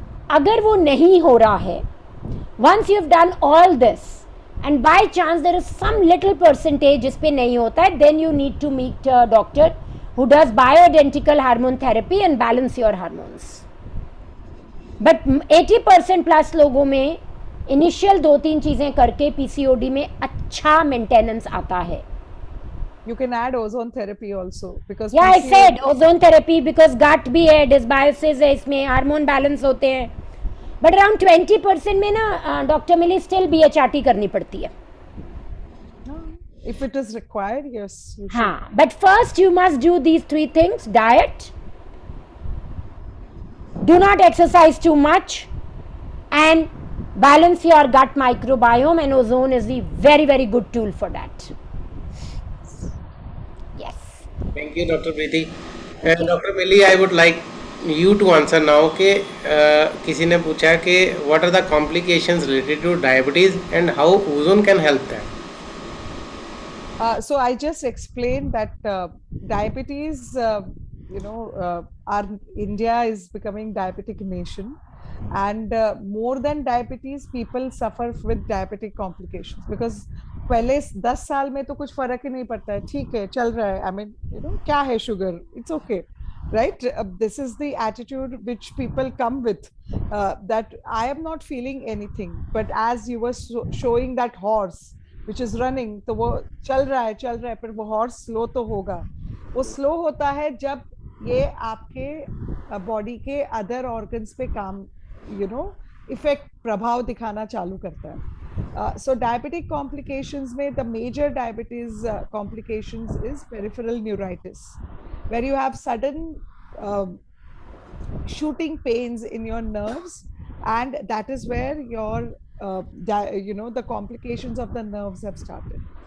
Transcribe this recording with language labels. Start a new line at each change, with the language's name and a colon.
Hindi: अगर वो नहीं हो रहा है,
English: once you have done all this and by chance there is some little percentage
Hindi: जिस पे नहीं होता है,
English: Then you need to meet a doctor who does bioidentical hormone therapy and balance your hormones.
Hindi: But 80% plus लोगों में initial 2-3 चीजें करके PCOD में अच्छा मेंटेनेंस आता है.
English: You can add ozone therapy also because I said ozone therapy because gut भी है, dysbiosis है,
Hindi: इसमें हार्मोन बैलेंस होते हैं. बट अराउंड 20% में ना डॉक्टर मिली स्टिल BHRT करनी पड़ती है.
English: If it is required, yes.
Hindi: हाँ,
English: but first you must do these 3 things: diet, do not exercise too much, and balance your gut microbiome, and ozone is the very, very good tool for that. Thank you, Dr. Preeti. Dr. Millie, I would like you to answer now
Hindi: कि किसी ने पूछा कि
English: what are the complications related to diabetes and how ozone can help that? So I just explained that diabetes, our India is becoming diabetic nation, and more than diabetes, people suffer with diabetic complications because
Hindi: पहले 10 साल में तो कुछ फर्क ही नहीं पड़ता है, ठीक है चल रहा है, आई मीन क्या है sugar,
English: It's okay, right? This is the attitude which people come with, that I am not feeling anything, but as you were showing that horse which is running,
Hindi: तो वो चल रहा है, पर वो हॉर्स स्लो तो होगा. वो स्लो होता है जब ये आपके बॉडी के अदर ऑर्गन्स पे काम इफेक्ट प्रभाव दिखाना चालू करता है.
English: So diabetic complications में the major diabetes complications is peripheral neuritis, where you have sudden shooting pains in your nerves, and that is where your the complications of the nerves have started.